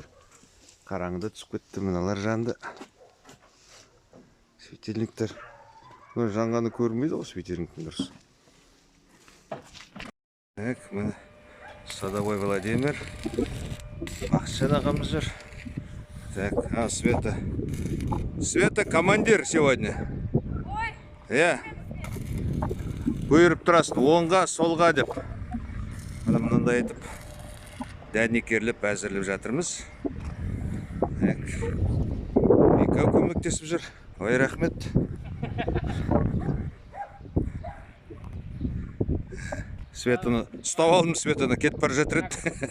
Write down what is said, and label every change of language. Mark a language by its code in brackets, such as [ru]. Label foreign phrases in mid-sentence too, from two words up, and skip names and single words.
[kk] Қараңғыда түсіп кетті мыналар жанды. Светильниктер. Жанғаны көрмейді ғой светильниктің дұрыс. Міне Садовой Владимир. Бақытжан ағамыз жүр. Света. [ru] Света командир сегодня. [kk] Бұйырып тұрасың, оңға, солға деп. Мынандай етіп, дәнекерлеп әзірлеп жатырмыз. Екеу көмектесіп жүр. Ой, рахмет. Светаны, ұстап алдым Светаны, кетіп бара жатыр еді.